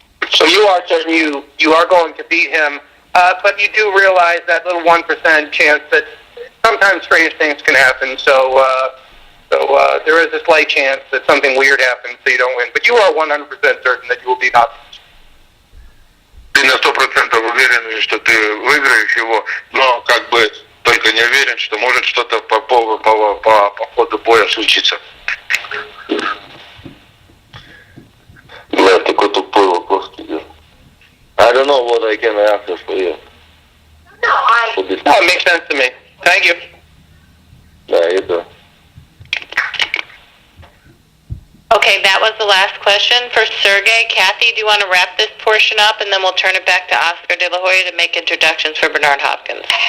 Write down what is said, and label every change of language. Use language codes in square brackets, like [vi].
[en] So you are certain you are going to beat him, but you do realize that little 1% chance that sometimes strange things can happen. So there is a slight chance that something weird happens, so you don't win. But you are 100% certain that you will beat Hopkins. [ru] Ты на 100% уверен, что ты выиграешь его, но как бы только не уверен, что может что-то по ходу боя случиться. Бля, такой тупой вопрос тебе. [en] I don't know what I can answer for you. That makes sense to me. Thank you. Yeah, you do. Okay, that was the last question for Sergey. Kathy, do you want to wrap this portion up, and then we'll turn it back to Oscar De La Hoya to make introductions for Bernard Hopkins?